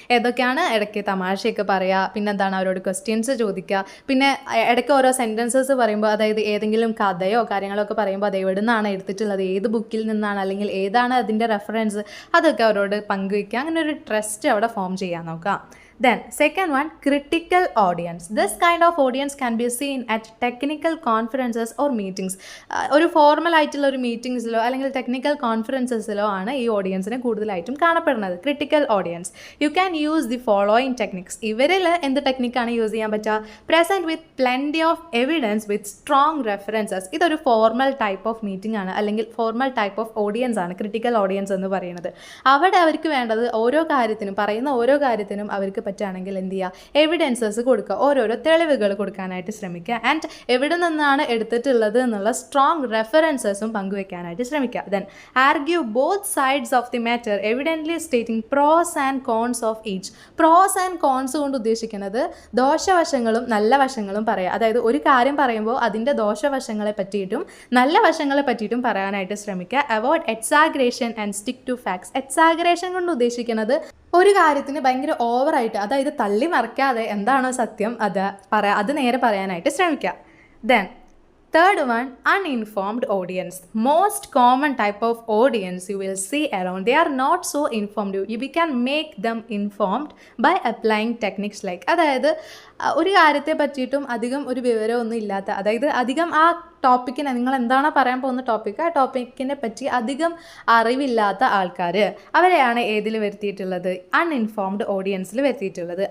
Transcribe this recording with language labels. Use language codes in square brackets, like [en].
[ml] ഏതൊക്കെയാണ്, ഇടയ്ക്ക് തമാശയൊക്കെ പറയുക, പിന്നെ എന്താണ് അവരോട് ക്വസ്റ്റ്യൻസ് ചോദിക്കുക, പിന്നെ ഇടയ്ക്ക് ഓരോ സെൻറ്റൻസസ് പറയുമ്പോൾ, അതായത് ഏതെങ്കിലും കഥയോ കാര്യങ്ങളോ ഒക്കെ പറയുമ്പോൾ അത് എവിടെ നിന്നാണ് എടുത്തിട്ടുള്ളത്, ഏത് ബുക്കിൽ നിന്നാണ്, അല്ലെങ്കിൽ ഏതാണ് അതിൻ്റെ റെഫറൻസ്, അതൊക്കെ അവരോട് പങ്കുവയ്ക്കുക. അങ്ങനെ ഒരു ട്രസ്റ്റ് അവിടെ ഫോം ചെയ്യാൻ നോക്കാം. [en] Then second one, critical audience. This kind of audience can be seen at technical conferences or meetings. [ml] ഒരു ഫോർമൽ ആയിട്ടുള്ള ഒരു മീറ്റിംഗ്സിലോ അല്ലെങ്കിൽ ടെക്നിക്കൽ കോൺഫറൻസസിലോ ആണ് ഈ ഓഡിയൻസിനെ കൂടുതലായിട്ടും കാണപ്പെടുന്നത്, critical audience. [en] You can use the following techniques. [ml] ഇവരിൽ എന്ത് ടെക്നിക്കാണ് യൂസ് ചെയ്യാൻ പറ്റുക, [en] Present with plenty of evidence with strong references. [ml] ഇതൊരു ഫോർമൽ ടൈപ്പ് ഓഫ് മീറ്റിംഗ് ആണ്, അല്ലെങ്കിൽ ഫോർമൽ ടൈപ്പ് ഓഫ് ഓഡിയൻസ് ആണ് ക്രിട്ടിക്കൽ ഓഡിയൻസ് എന്ന് പറയുന്നത്. അവിടെ അവർക്ക് വേണ്ടത് ഓരോ കാര്യത്തിനും, പറയുന്ന ഓരോ കാര്യത്തിനും അവർക്ക് പറ്റുകയാണെങ്കിൽ എന്ത് ചെയ്യുക, എവിഡൻസസ് കൊടുക്കുക, ഓരോരോ തെളിവുകൾ കൊടുക്കാനായിട്ട് ശ്രമിക്കുക. ആൻഡ് എവിടെ നിന്നാണ് എടുത്തിട്ടുള്ളത് എന്നുള്ള സ്ട്രോങ് റെഫറൻസസും പങ്കുവെക്കാനായിട്ട് ശ്രമിക്കുക. [en] Then argue both sides of the matter, evidently stating pros and cons of each. [ml] Pros and cons കൊണ്ട് ഉദ്ദേശിക്കുന്നത് ദോഷവശങ്ങളും നല്ല വശങ്ങളും പറയുക. അതായത് ഒരു കാര്യം പറയുമ്പോൾ അതിൻ്റെ ദോഷവശങ്ങളെ പറ്റിയിട്ടും നല്ല വശങ്ങളെ പറ്റിയിട്ടും പറയാനായിട്ട് ശ്രമിക്കുക. [en] Avoid exaggeration and stick to facts. [ml] Exaggeration കൊണ്ട് ഉദ്ദേശിക്കുന്നത് ഒരു കാര്യത്തിന് ഭയങ്കര ഓവറായിട്ട്, അതായത് തള്ളി മറിക്കാതെ എന്താണോ സത്യം അത് നേരെ പറയാനായിട്ട് ശ്രമിക്കുക. [en] Then third one, uninformed audience. Most common type of audience you will see around, they are not so informed. You can make them informed by applying techniques like, [ml] അതായത് ഒരു കാര്യത്തെ പറ്റിയിട്ടും അധികം ഒരു വിവരമൊന്നും ഇല്ലാത്ത, അതായത് അധികം ആ ടോപ്പിക്കിനെ, നിങ്ങൾ എന്താണോ പറയാൻ പോകുന്ന ടോപ്പിക്ക്, ആ ടോപ്പിക്കിനെ പറ്റി അധികം അറിവില്ലാത്ത ആൾക്കാർ, അവരെയാണ് ഏതിൽ വരുത്തിയിട്ടുള്ളത്, അൺഇൻഫോംഡ് ഓഡിയൻസിൽ വരുത്തിയിട്ടുള്ളത്.